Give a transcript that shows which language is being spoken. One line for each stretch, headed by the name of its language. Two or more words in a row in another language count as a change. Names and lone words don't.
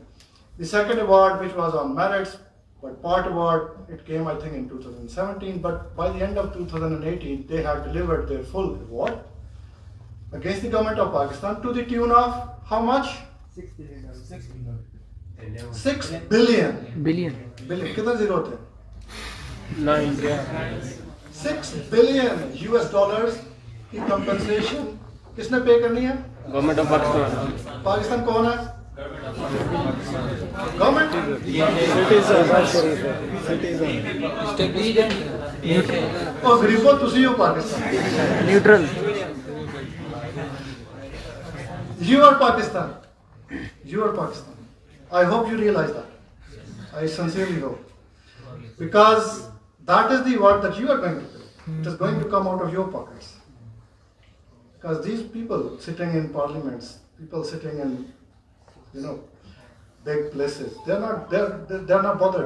English: The second award, which was on merits, but part award, it came I think in 2017, but by the end of 2018, they had delivered their full award against the government of Pakistan to the tune of how much? $6 billion. Billion.
Hindi: कितना zero होते हैं? 9. 6
English: billion US dollars
Hindi: की compensation किसने पे करनी है?
English: Government of Pakistan.
Hindi: पाकिस्तान कौन है? गवर्नमेंट.
Punjabi: ਔਰ ਗਰੀਬੋਂ ਤੁਸੀਂ ਹੋ ਪਾਕਿਸਤਾਨ. न्यूट्रल.
English: You are Pakistan. You are Pakistan. I hope you realize that. I sincerely hope. Because that is the word that you are going to do. It is going to come out of your pockets. Because these people sitting in parliaments, people sitting in, big places, they're not bothered.